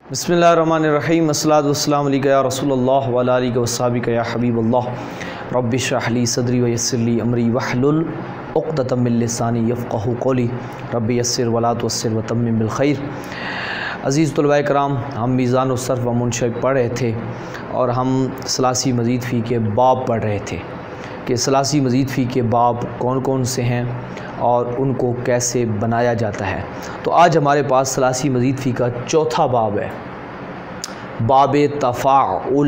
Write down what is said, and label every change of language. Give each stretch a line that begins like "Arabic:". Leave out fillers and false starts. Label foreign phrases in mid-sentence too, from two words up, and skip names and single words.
Arabic: بسم الله الرحمن الرحيم الصلاة والسلام عليك يا رسول الله وعلى آلك وأصحابك يا حبيب الله رب اشرح لي صدري ويسر لي أمري واحلل عقدة من لساني يفقهوا قولي رب يسر ولا تعسر وتمم بالخير.
Hindi: अज़ीज़ तुलबाए कराम, हम मीज़ान उस-सर्फ़ व मुनशक़ पढ़ रहे थे और हम
Arabic: ثلاثي مزيد فيه
Hindi: के बाब पढ़ रहे थे कि
Arabic: ثلاثي مزيد فيه
Hindi: के बाब कौन कौन से हैं और उनको कैसे बनाया जाता है। तो आज हमारे पास
Arabic: ثلاثي مزيد فيه
Hindi: का चौथा बाब है,
Arabic: باب تفاعل.